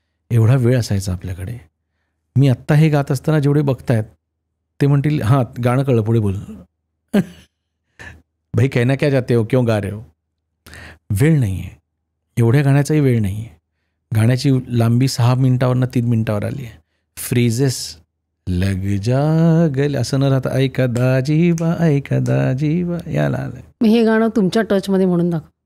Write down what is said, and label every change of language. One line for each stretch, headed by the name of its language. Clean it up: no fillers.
Marathi: एवढा वेळ असायचा आपल्याकडे. मी आत्ता हे गात असताना जेवढे बघतायत ते म्हणतील हां गाणं कळलं, पुढे बोल.
Hindi: भाई कहना क्या चाहते हो, क्यों गा रहे हो.
Marathi: वेळ नाही आहे, एवढ्या गाण्याचाही वेळ नाही आहे. गाण्याची लांबी 6 मिनिटावरनं 3 मिनिटावर आली आहे. फ्रेजेस लग जा गले असं न राहता ऐका दाजीबा याला आलंय. हे गाणं तुमच्या टचमध्ये म्हणून दाखव.